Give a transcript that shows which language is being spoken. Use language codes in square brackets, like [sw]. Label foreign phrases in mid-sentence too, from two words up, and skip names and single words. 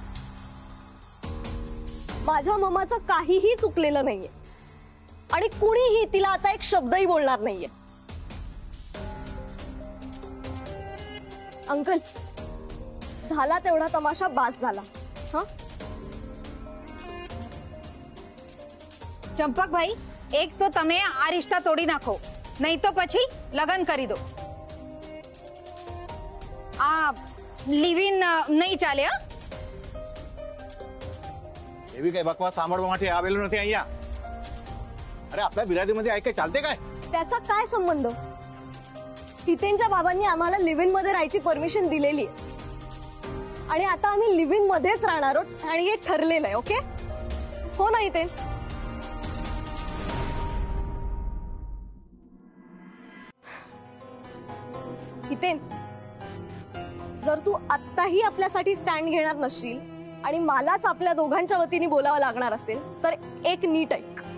[mr] माझ्या मम्माचं काहीही चुकलेलं नाहीये आणि कुणीही तिला आता एक शब्दही बोलणार नाहीये. अंकल, झाला तेवढा तमाशा बास झाला. हा, [gu] चंपक भाई, એક તો તમે આ રિશ્તા તોડી નાખો, નહીં તો પછી લગન કરી દો. આ [en] live in [gu] નહીં ચાલે. હા, એવી કઈ બકવાસ સાંભળવા માટે આવેલો નથી અહીંયા. [mr] अरे आपल्या बिरादीमध्ये ऐकाय चालते काय? त्याचा काय संबंध? हितेनच्या बाबांनी आम्हाला [en] live in [mr] मध्ये राहायची परमिशन दिलेली आहे आणि आता आम्ही [en] live in [mr] मध्येच राहणार आहोत आणि हे ठरलेलं आहे. ओके, हो ना हितेन? हितेन, जर तू आत्ताही आपल्यासाठी स्टँड घेणार नसशील आणि मलाच आपल्या दोघांच्या वतीने बोलावं लागणार असेल तर एक नीट ऐक.